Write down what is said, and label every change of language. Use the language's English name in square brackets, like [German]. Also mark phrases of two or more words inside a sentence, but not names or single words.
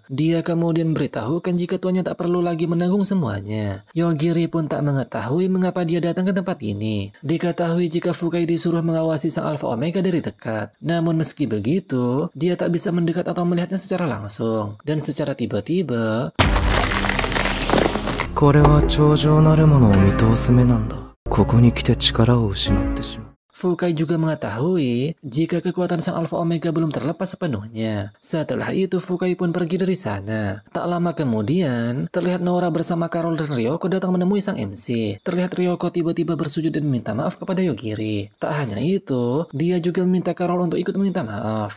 [Indonesian] Dia kemudian beritahukan jika tuannya tak perlu lagi menanggung semuanya. Yogiri pun tak mengetahui mengapa dia datang ke tempat ini. Diketahui jika Fukai disuruh mengawasi sang Alpha Omega dari dekat. Namun meski begitu, dia tak bisa mendekat atau melihatnya secara langsung. Dan secara tiba-tiba, [Japanese] これは頂上なるものを見通す目なんだ。ここに来て力を失ってしまう。 [Indonesian] Fukai juga mengetahui jika kekuatan sang Alpha Omega belum terlepas sepenuhnya. Setelah itu Fukai pun pergi dari sana. Tak lama kemudian, terlihat Nora bersama Carol dan Ryoko datang menemui sang MC. Terlihat Ryoko tiba-tiba bersujud dan meminta maaf kepada Yogiri. Tak hanya itu, dia juga meminta Carol untuk ikut meminta maaf.